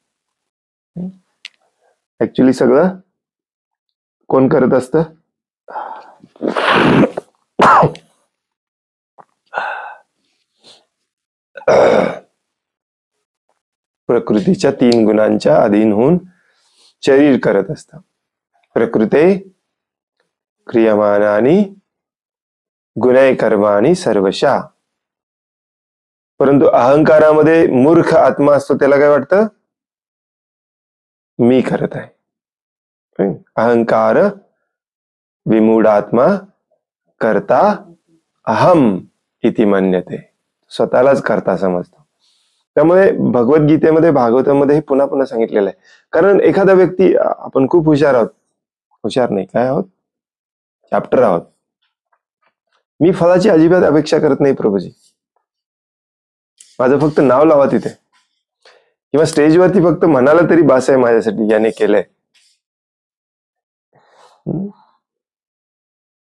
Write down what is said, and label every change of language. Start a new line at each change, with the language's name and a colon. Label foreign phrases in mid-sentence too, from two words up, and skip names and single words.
Marathi: ऍक्च्युली सगळं कोण करत असतं? प्रकृतीच्या 3 गुणांच्या अधीन होऊन शरीर करत असतं.
Sanskrit: प्रकृते क्रियमानानि गुणै कर्माणि सर्वशः.
Marathi: परंतु अहंकारामध्ये मूर्ख आत्मा असतो, त्याला काय वाटतं? मी करत आहे.
Sanskrit: अहंकार विमूढात्मा करता अहम इति मन्यते.
Marathi: स्वतःलाच करता समजतो. त्यामुळे भगवद्गीतेमध्ये, भागवतामध्ये हे पुन्हा पुन्हा सांगितलेलं आहे. कारण एखादा व्यक्ती, आपण खूप हुशार आहोत, हुशार नाही काय आहोत, चॅप्टर आहोत, मी फळाची अजिबात अपेक्षा करत नाही प्रभूजी, माझं फक्त नाव लावा तिथे, किंवा स्टेजवरती फक्त म्हणाला तरी बास आहे माझ्यासाठी, याने केलंय.